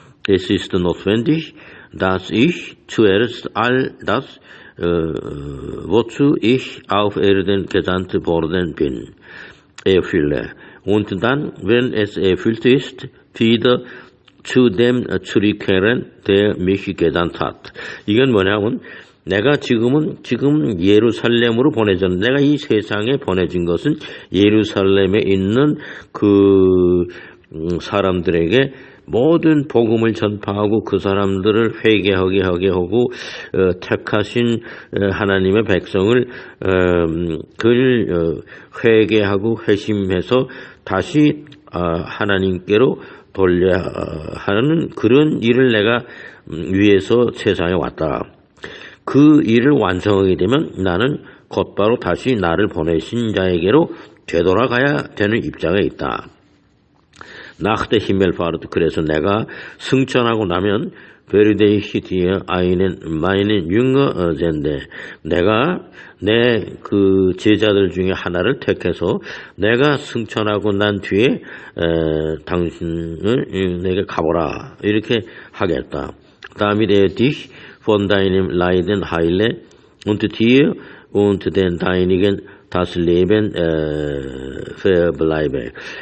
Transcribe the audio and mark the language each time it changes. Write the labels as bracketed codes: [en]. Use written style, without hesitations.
[de] Es ist notwendig, dass ich zuerst all das, wozu ich auf Erden gesandt worden bin, erfülle. Und dann, wenn es erfüllt ist, wieder zu dem zurückkehren, der mich gesandt hat. [ko] 이건 뭐냐면 내가 지금 예루살렘으로 보내졌는데 내가 이 세상에 보내진 것은 예루살렘에 있는 그 사람들에게 모든 복음을 전파하고 그 사람들을 회개하게 하고 택하신 하나님의 백성을 그를 회개하고 회심해서 다시 하나님께로 돌려야 하는 그런 일을 내가 위해서 세상에 왔다. 그 일을 완성하게 되면 나는 곧바로 다시 나를 보내신 자에게로 되돌아가야 되는 입장에 있다. [de] Nach der Himmelfahrt, [ko] 그래서 내가 승천하고 나면 [de] werde ich dir einen meinen Jünger senden. [ko] 내가 내 그 제자들 중에 하나를 택해서 내가 승천하고 난 뒤에 당신을 내게 가보라 이렇게 하겠다. [de] Damit dich von deinem Leiden heile und dir und den Deinigen das Leben verbleibe.